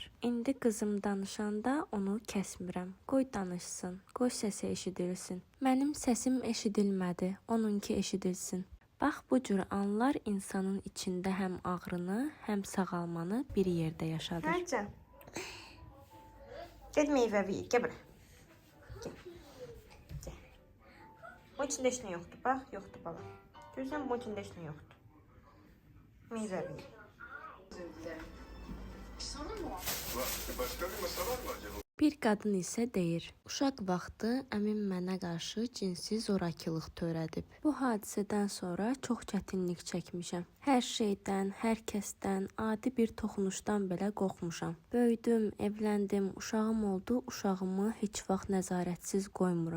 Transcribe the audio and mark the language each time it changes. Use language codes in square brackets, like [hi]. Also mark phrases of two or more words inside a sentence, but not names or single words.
[az] İndi qızım danışanda onu kəsmirəm. Qoy danışsın, qoy səsi eşidilsin. Mənim səsim eşidilmədi, onunki eşidilsin. Bax, bu cür anlar insanın içində həm ağrını, həm sağalmanı bir yerdə yaşadır. Hərcan. [tr] Gel meyve bir, gel buraya. [az] Gel. Gel. Bu içinde heç nə yoxdur, bax, yoxdur baba. Görürsən, bu içində heç nə yoxdur. [tr] Meyve bir. Başka bir masa var mı acaba? [az] Bir qadın isə deyir, uşaq vaxtı əmim mənə qarşı cinsi zorakılıq törədib. Bu hadisədən sonra çox çətinlik çəkmişəm. Hər şeydən, hər kəsdən, adi bir toxunuşdan belə qorxmuşam. Böyüdüm, evləndim, uşağım oldu, uşağımı heç vaxt nəzarətsiz qoymuram.